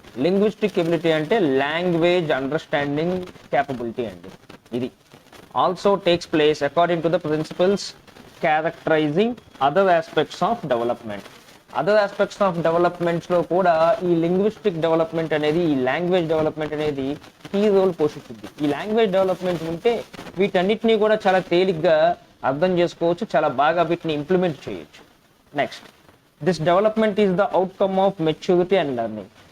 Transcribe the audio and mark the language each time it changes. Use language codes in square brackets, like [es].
[te] Linguistic ability అంటే language understanding capability అండి. [en] ఇది also takes place according to the principles characterizing other aspects of development. [te] Other aspects of డెవలప్మెంట్స్లో కూడా ఈ linguistic development అనేది, ఈ language development అనేది కీ రోల్ పోషిస్తుంది. ఈ లాంగ్వేజ్ డెవలప్మెంట్ ఉంటే వీటన్నిటినీ కూడా చాలా తేలిగ్గా అర్థం చేసుకోవచ్చు, చాలా బాగా వీటిని ఇంప్లిమెంట్ చేయొచ్చు. [en] Next, this development is the outcome of maturity and learning.